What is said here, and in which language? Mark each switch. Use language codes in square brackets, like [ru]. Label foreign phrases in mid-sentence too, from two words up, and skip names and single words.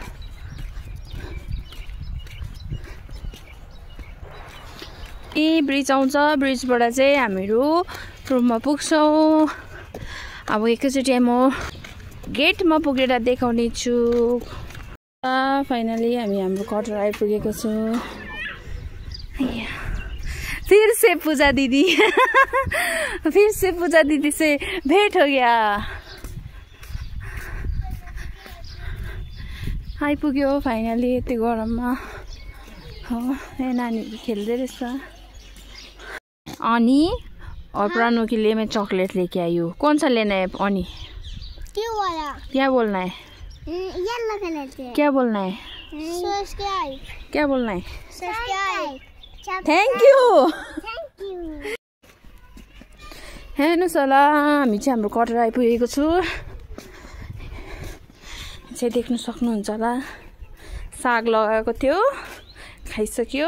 [ne] ब्रिज आउँछ, ब्रिजबाट चाहिँ हामीहरू रुममा पुग्छौँ। अब एकैचोटि म गेटमा पुगेर देखाउने छु। फाइनली हामी हाम्रो क्वार्टर आइपुगेको छौँ। [hi] फिर से पूजा दीदी फिर से पूजा दीदी से भेंट [ne] हो गया। आइपुग्यो फाइनली यति गरममा हो। नानीहरू खेल्दै रहेछ। [hi] अनि और प्राणों के लिए मैं चॉकलेट लेके आई हूँ। कौन सा लेना है अनि? क्या बोलना है? क्या बोलना है? क्या बोलना है? [en] thank you. [ne] हेर्नुहोस् होला हामी चाहिँ हाम्रो क्वार्टर आइपुगेको छु। चाहिँ देख्नु सक्नुहुन्छ होला, साग लगाएको थियो, खाइसक्यो।